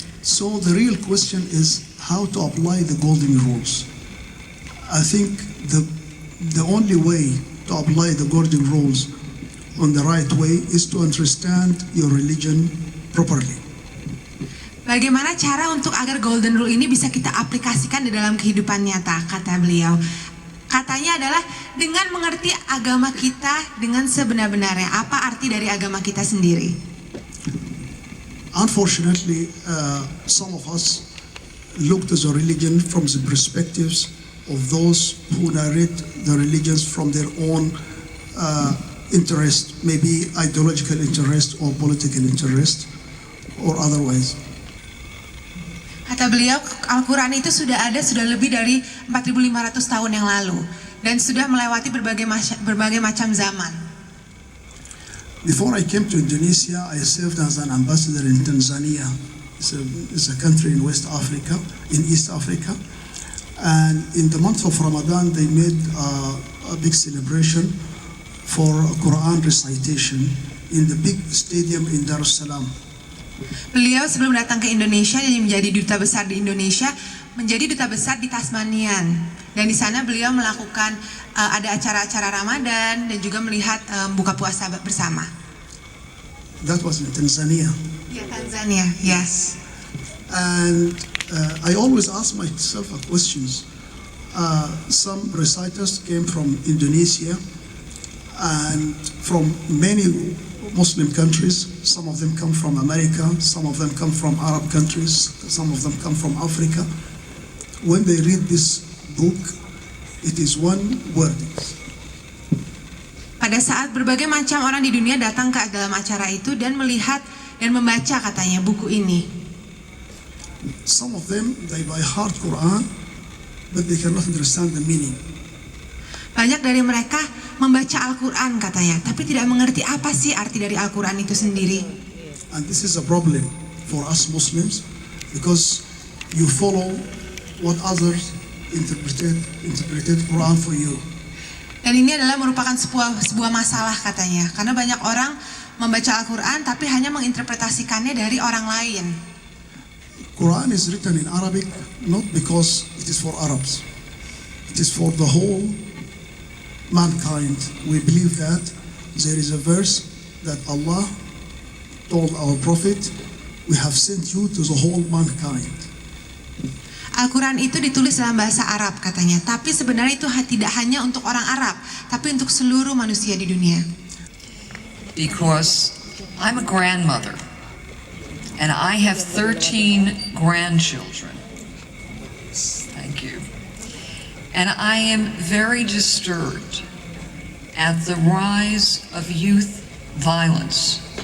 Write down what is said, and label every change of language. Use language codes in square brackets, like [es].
[en] So the real question is how to apply the golden rules. I think the only way to apply the golden rules on the right way is to understand your religion properly. [id] Bagaimana cara untuk agar golden rule ini bisa kita aplikasikan di dalam kehidupan nyata, kata beliau. Katanya adalah dengan mengerti agama kita dengan sebenar-benarnya. Apa arti dari agama kita sendiri? [en] Unfortunately, some of us look to the religion from the perspectives of those who narrate the religions from their own interest, maybe ideological interest or political interest or otherwise. [id] Kata beliau, Al-Quran itu sudah lebih dari 4.500 tahun yang lalu dan sudah melewati berbagai macam zaman. [en] Before I came to Indonesia, I served as an ambassador in Tanzania. It's a country in West Africa, in East Africa. And in the month of Ramadan, they made a big celebration for Quran recitation in the big stadium in Dar es Salaam. [id] Beliau sebelum datang ke Indonesia, jadi menjadi duta besar di Indonesia, menjadi duta besar di Tasmanian. Dan di sana beliau melakukan ada acara-acara Ramadan dan juga melihat buka puasa bersama. [en] That was in Tanzania. Yeah, Tanzania, yes. And I always ask myself a question. Some reciters came from Indonesia and from many Muslim countries. Some of them come from America, some of them come from Arab countries, some of them come from Africa. When they read this book, it is one word. [id] Pada saat berbagai macam orang di dunia datang ke dalam acara itu dan melihat dan membaca katanya buku ini. [en] Some of them, they by heart Quran, but they cannot understand the meaning. [id] Banyak dari mereka membaca Al-Quran katanya, tapi tidak mengerti apa sih arti dari Al-Quran itu sendiri. [en] And this is a problem for us Muslims because you follow what others interpreted Quran for you. [id] Dan ini adalah merupakan sebuah masalah katanya, karena banyak orang membaca Al-Quran tapi hanya menginterpretasikannya dari orang lain. [en] Quran is written in Arabic not because it is for Arabs. It is for the whole mankind. We believe that there is a verse that Allah told our Prophet, we have sent you to the whole mankind. [id] Al-Quran itu ditulis dalam bahasa Arab katanya, tapi sebenarnya itu tidak hanya untuk orang Arab, tapi untuk seluruh manusia di dunia. [en] Because I'm a grandmother and I have 13 grandchildren. Thank you. And I am very disturbed at the rise of youth violence.